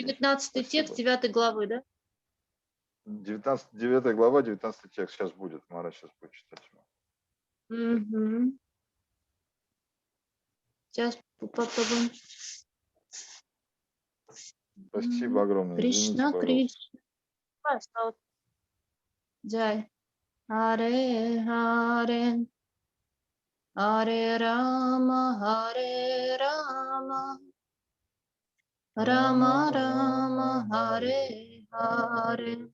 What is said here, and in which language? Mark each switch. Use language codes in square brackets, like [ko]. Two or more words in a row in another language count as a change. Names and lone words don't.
[ru] 19 текст 9 главы, да? 9 глава, 19 текст сейчас будет. Марач сейчас будет читать. Угу. Сейчас попробуем. Спасибо огромное. Кришна, Извините, Кришна. Джай. Харе Харе. Харе Рама, Рама Рама, Харе Харе.